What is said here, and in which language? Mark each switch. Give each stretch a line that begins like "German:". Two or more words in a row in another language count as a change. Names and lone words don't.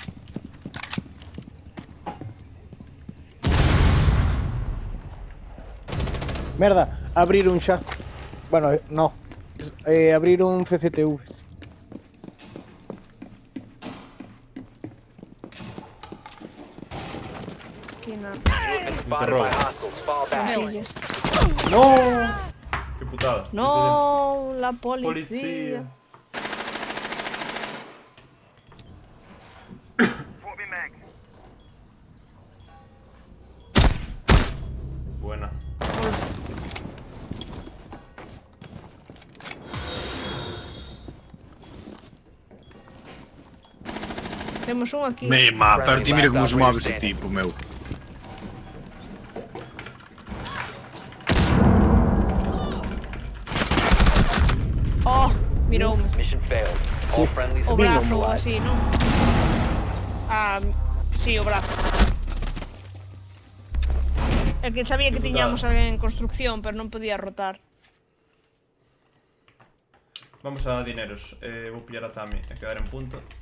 Galician: Merda, abriron xa. Bueno, no. Abriron CCTV. Aquí na...
English: Been spotted by hostiles. Fall back.
Galician: Pille. No. Que putada.
Spanish: No, la Policía. policía.
English: Swap me mag.
Galician: Buena. Temos un aquí. Mima, pero ti mira como se move ese tipo, meu. Oh, miroume.
English: Mission failed. All friendlies
Galician: O
English: have been
Galician: brazo ou
English: neutralized.
Galician: así, non? Ah, sí, o brazo. É que sabía que tiñamos alguén en construcción, pero non podía rotar. Vamos a dineros. Vou pillar a Zami e quedar en punto.